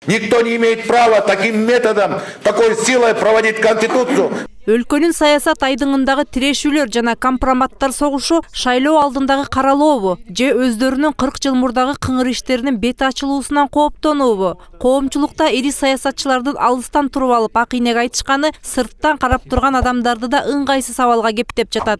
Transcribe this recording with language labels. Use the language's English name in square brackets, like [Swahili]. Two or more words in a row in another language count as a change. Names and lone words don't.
[Russian] Никто не имеет права таким методом, такой силой проводить Конституцию. [Kyrgyz] Өлкөнүн саясат айдыңындагы тирешүүлөр жана компроматтар согушу шайлоо алдындагы каралообу же өздөрүнүн 40 жыл мурдагы кыңыр иштеринин бет ачылуусунан кооптонуубу? Коомчулукта ири саясатчылардын алыстан туруп алып ак ийнек айтышканы сырттан карап турган адамдарды да ыңгайсыз сабалга кептеп жатат.